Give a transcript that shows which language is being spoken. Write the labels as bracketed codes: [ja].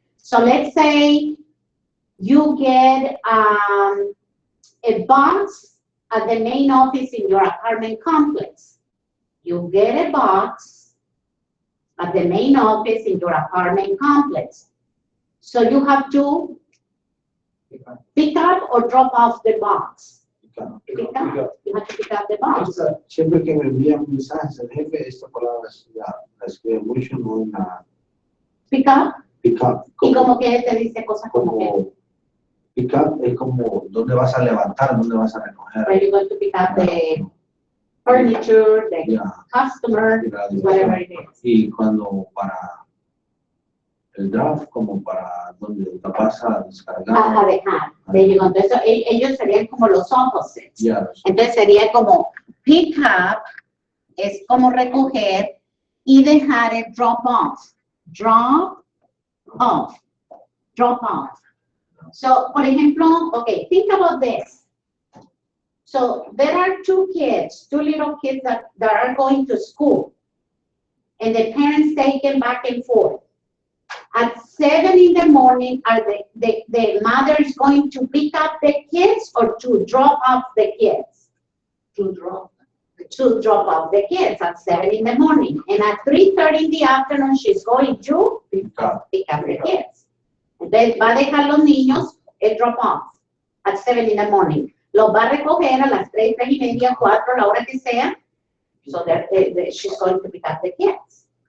[en] So let's say you get a box at the main office in your apartment complex. You get a box at the main office in your apartment complex. So you have to pick up or drop off the box. Pick up. You have to pick up the box. [es] Siempre que me envían mensajes el jefe, esta palabra la escribe mucho, no una... [en] Pick up. Pick up. [es] Y como que te dice cosas como que... Pick up es como dónde vas a levantar, dónde vas a recoger. [en] Where you're going to pick up the furniture, the customer, whatever it is. [es] Y cuando para el draft, como para donde la vas a descargar. A dejar. Entonces ellos serían como los opposites. [en] Yeah. [es] Entonces sería como pick up, es como recoger, y dejar es drop off. [en] Drop off. Drop off. So, [es] por ejemplo, [en] okay, think about this. So, there are two little kids that are going to school, and the parents take them back and forth. At 7 in the morning, are the mother is going to pick up the kids or to drop off the kids? To drop off the kids at 7 in the morning. And at 3:30 in the afternoon, she's going to pick up the kids. [es] Entonces va a dejar los niños el drop off [en] at 7 in the morning. [es] Los va a recoger a las 3, 3 y media, 4, la hora que sea. [en] So that she's going to pick up the kids.